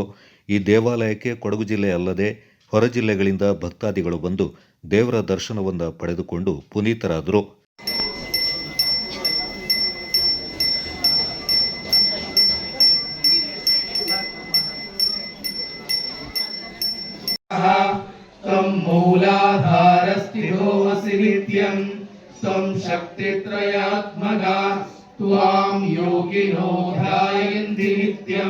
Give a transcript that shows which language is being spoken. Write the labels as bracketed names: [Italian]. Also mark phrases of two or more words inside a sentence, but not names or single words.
[Kannada] ಈ ದೇವಾಲಯಕ್ಕೆ ಕೊಡಗು ಜಿಲ್ಲೆ ಅಲ್ಲದೆ ಹೊರ ಜಿಲ್ಲೆಗಳಿಂದ ಭಕ್ತಾದಿಗಳು ಬಂದು ದೇವರ ದರ್ಶನವನ್ನು ಪಡೆದುಕೊಂಡು ಪುನೀತರಾದರು. [Sanskrit] तं मूलाधारस्थितोऽसि नित्यं तं शक्तित्रयात्मका त्वां योगिनो ध्यायन्ति नित्यं